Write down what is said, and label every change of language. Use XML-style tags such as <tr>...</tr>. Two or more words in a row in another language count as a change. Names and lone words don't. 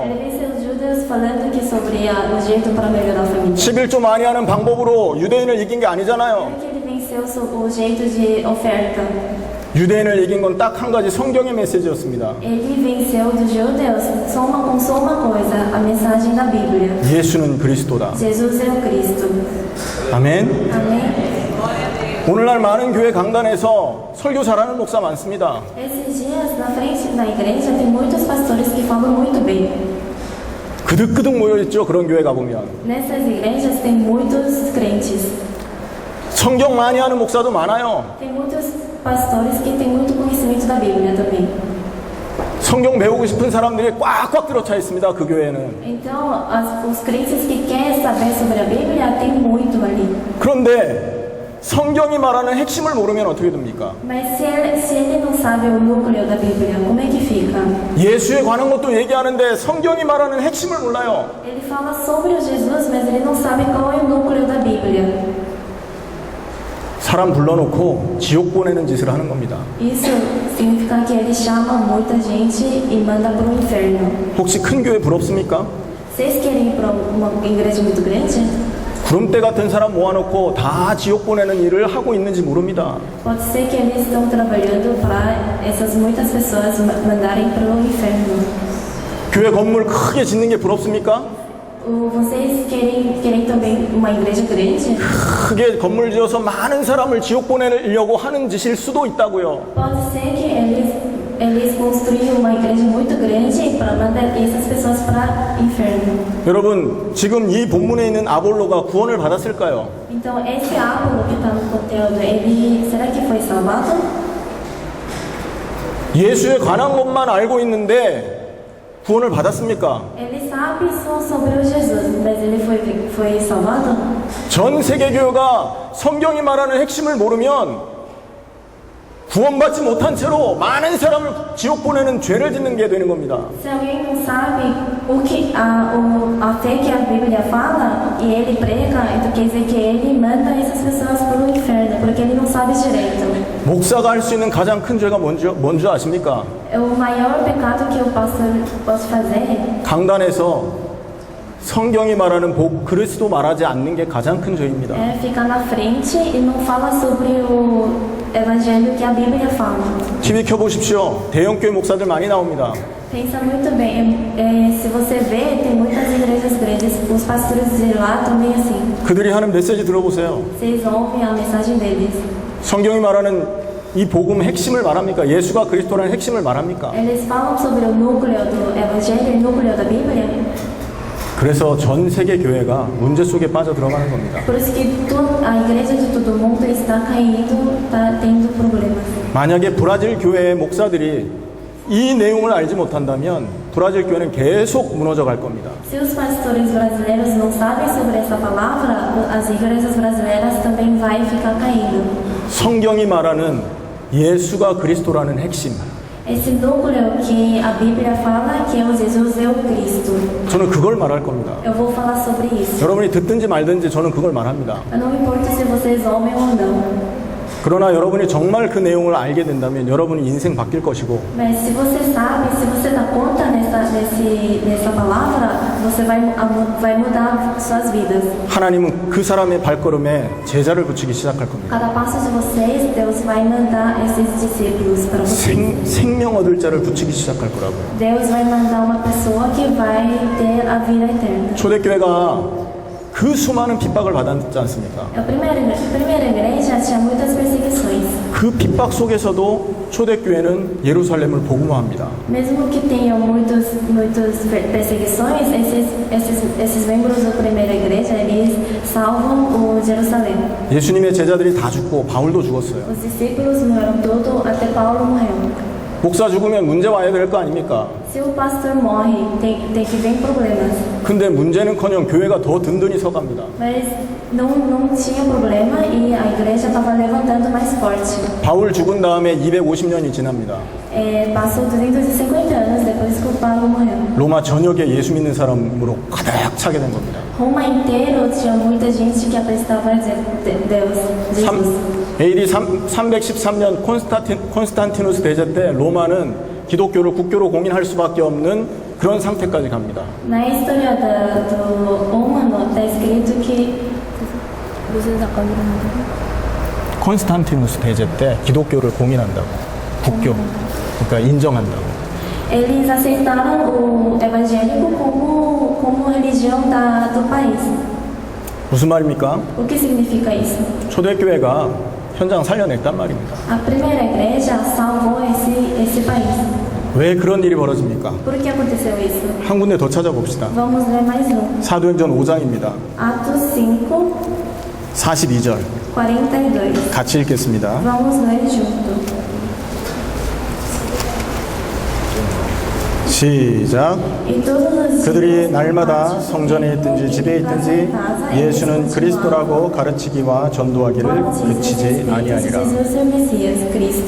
<pt>Ele venceu os judeus falando que sobre o jeito para melhorar a família.</pt> <ko>11조 많이 하는 방법으로 유대인을 이긴 게 아니잖아요.</ko> <pt>Que ele venceu o jeito de oferta.</pt> <ko>유대인을 이긴 건 딱 한 가지 성경의 메시지였습니다.</ko> <pt>Ele venceu dos judeus com só uma coisa, a mensagem da Bíblia.</pt> <ko>예수는 그리스도다.</ko> <pt>Jesus é o Cristo.</pt> <ko>아멘.</ko> <pt>Amém?</pt> <ko>오늘날 많은 교회 강단에서 설교 잘하는 목사 많습니다.</ko> <pt>Esses dias, na frente da igreja, tem muitos pastores que falam muito bem.</pt> <ko>그득그득 모여있죠. 그런 교회 가보면.</ko> <pt>Nessas igrejas tem muitos crentes.</pt> <ko>성경 많이 하는 목사도 많아요.</ko> <pt>Tem muitos pastores que têm muito conhecimento da Bíblia também.</pt> <ko>성경 배우고 싶은 사람들이 꽉꽉 들어차 있습니다. 그 교회는.</ko> <pt>Então, os crentes que querem saber sobre a Bíblia tem muito ali.</pt> <ko>그런데 성경이 말하는 핵심을 모르면 어떻게 됩니까?</ko> <pt>Mas se ele não sabe o núcleo da Bíblia, como é que fica?</pt> <ko>예수에 관한 것도 얘기하는데 성경이 말하는 핵심을 몰라요.</ko> <pt>Ele fala sobre o Jesus, mas ele não sabe qual é o núcleo da Bíblia.</pt> <ko>사람 불러놓고 지옥 보내는 짓을 하는 겁니다.</ko> <pt>Isso significa que ele chama muita gente e manda para o inferno.</pt> <ko>혹시 큰 교회 부럽습니까?</ko> <pt>Vocês querem ir para uma igreja muito grande?</pt> <ko>구름대 같은 사람 모아놓고 다 지옥 보내는 일을 하고 있는지 모릅니다.</ko> <pt>Pode ser que eles estão trabalhando para essas muitas pessoas mandarem para o inferno.</pt> <ko>교회 건물 크게 짓는 게 부럽습니까?</ko> <pt>Vocês querem também uma igreja grande?</pt> <ko>크게 건물 지어서 많은 사람을 지옥 보내려고 하는 짓일 수도 있다고요.</ko> <pt>Pode ser que eles construíram uma igreja muito grande para mandar essas pessoas para o inferno.</pt> <ko>여러분, 지금 이 본문에 있는 아볼로가 구원을 받았을까요?</ko> <pt>Então, esse Apolo que está no conteúdo, será que foi salvado?</pt> <ko>예수에 관한 것만 알고 있는데 구원을 받았습니까?</ko> <pt>Ele sabe só sobre o Jesus, mas ele foi salvado?</pt> <ko>전 세계 교회가 성경이 말하는 핵심을 모르면 구원받지 못한 채로 많은 사람을 지옥 보내는 죄를 짓는 게 되는 겁니다.</ko> <pt>Se alguém não sabe o que a fé que a Bíblia fala e ele prega, então quer dizer que ele manda essas pessoas para o inferno, porque ele não sabe direito.</pt> <ko>목사가 할 수 있는 가장 큰 죄가 뭔지 아십니까?</ko> <pt>O maior pecado que o pastor pode fazer</pt> <ko>강단에서 성경이 말하는 복 그리스도 말하지 않는 게 가장 큰 죄입니다.</ko> <pt>é ficar na frente e não fala sobre o evangelho que a Bíblia fala.</pt> <ko>TV 켜보십시오. 대형교회 목사들 많이 나옵니다.</ko> <pt>Pensa muito bem. Se você vê, tem muitas igrejas grandes. Os pastores de lá também assim.</pt> <ko>그들이 하는 메시지 들어보세요.</ko> <pt>Vocês ouvem a mensagem deles.</pt> <ko>성경이 말하는 이 복음 핵심을 말합니까? 예수가 그리스도라는 핵심을 말합니까?</ko> <pt>Eles falam sobre o núcleo do evangelho, o núcleo da Bíblia.</pt> <ko>그래서 전 세계 교회가 문제 속에 빠져 들어가는 겁니다.</ko> <pt>Por isso que a igreja de todo mundo está caindo, está tendo problemas.</pt> <ko>만약에 브라질 교회의 목사들이 이 내용을 알지 못한다면 브라질 교회는 계속 무너져 갈 겁니다.</ko> <pt>Se os pastores brasileiros não sabem sobre essa palavra, as igrejas brasileiras também vai ficar caindo.</pt> <ko>성경이 말하는 예수가 그리스도라는 핵심.</ko> <pt>Esse núcleo que a Bíblia fala que o Jesus é o Cristo.</pt> <ko>저는 그걸 말할 겁니다.</ko> <pt>Eu vou falar sobre isso.</pt> <ko>여러분이 듣든지 말든지 저는 그걸 말합니다.</ko> <pt>Não importa se vocês ouvem ou não.</pt> <ko>그러나 여러분이 정말 그 내용을 알게 된다면 여러분의 인생 바뀔 것이고</ko> <pt>Mas se você sabe, se você dá conta nessa palavra, você vai mudar suas vidas.</pt> <ko>하나님은 그 사람의 발걸음에 제자를 붙이기 시작할 겁니다.</ko> <pt>Cada passo de vocês, Deus vai mandar esses discípulos para vocês.</pt> <ko>생명 얻을 자를 붙이기 시작할 거라고요.</ko> <pt>Deus vai mandar uma pessoa que vai ter a vida eterna.</pt> <ko>초대교회가 그 수많은 핍박을 받았지 않습니까?</ko> <pt>A primeira igreja tinha muitas perseguições.</pt> <ko>그 핍박 속에서도 초대교회는 예루살렘을 복음화합니다.</ko> <pt>Mesmo que tenham muitas perseguições, esses membros da primeira igreja, eles salvam o Jerusalém.</pt> <ko>예수님의 제자들이 다 죽고 바울도 죽었어요.</ko> <pt>Os discípulos morreram todos, até Paulo morreu.</pt> <ko>목사 죽으면 문제 와야 될 거 a닙니까?</ko> <pt>Se o pastor morre, tem que vir problemas.</pt> <ko>근데 문제는커녕 교회가 더 든든히 서갑니다.</ko> <pt>Mas não tinha problema e a igreja estava levantando mais forte.</pt> <ko>바울 죽은 다음에 250년이 지납니다.</ko> <pt>Passou 250 anos depois que o Paulo morreu.</pt> <ko>로마 전역에 예수 믿는 사람으로 가득 차게 된 겁니다.</ko> <pt>Roma inteiro tinha muita gente que acreditava em Deus, Jesus.</pt> <ko>AD 313년 콘스탄티누스 대제 때 로마는 기독교를 국교로 공인할 수밖에 없는 그런 상태까지 갑니다.</ko> <pt>Na história do Romano está escrito que</pt> <ko>콘스탄티누스 대제 때 기독교를 공인한다고, 국교, 그러니까 인정한다고.</ko> <pt>eles aceitaram o evangélico como religião do país.</pt> <ko>무슨 말입니까?</ko> <pt>O que significa isso?</pt> <ko>초대교회가 현장 살려냈단 말입니다.</ko> <pt>A primeira igreja salvou esse país.</pt> <ko>왜 그런 일이 벌어집니까?</ko> <pt>Por que aconteceu isso?</pt> <ko>한 군데 더 찾아봅시다.</ko> <pt>Vamos ler mais um.</pt> <ko>사도행전 5장입니다.</ko> <pt>Atos 5,</pt> <ko>42절</ko> <pt>42.</pt> <ko>같이 읽겠습니다.</ko> <pt>Vamos ler junto.</pt> <ko>시작.</ko> <pt>E todos os</pt> <ko>그들이 날마다 성전에 있든지 집에 있든지 예수는 그리스도라고 가르치기와 전도하기를 그치지 아니하니라.</ko> <pt>Jesus é o Messias, Cristo.</pt>